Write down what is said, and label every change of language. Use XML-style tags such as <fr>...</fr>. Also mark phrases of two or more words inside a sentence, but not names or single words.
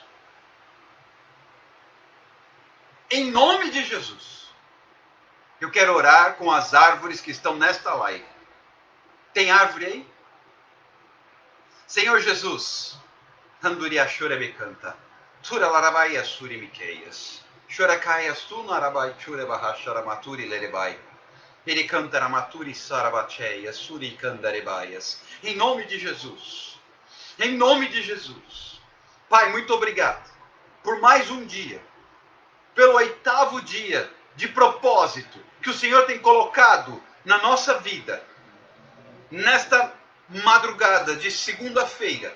<pt>Em nome de Jesus. Eu quero orar com as árvores que estão nesta live. Tem árvore aí? Senhor Jesus. Handuriashura me canta. Tura larabai suri mikeias. Chorakaias tu narabai chure bahashara maturi lerebai. Ele canta na maturi sarabacheia, suri candarebaias. Em nome de Jesus. Em nome de Jesus. Pai, muito obrigado por mais um dia. Pelo 8º dia de propósito que o Senhor tem colocado na nossa vida. Nesta madrugada de segunda-feira.</pt>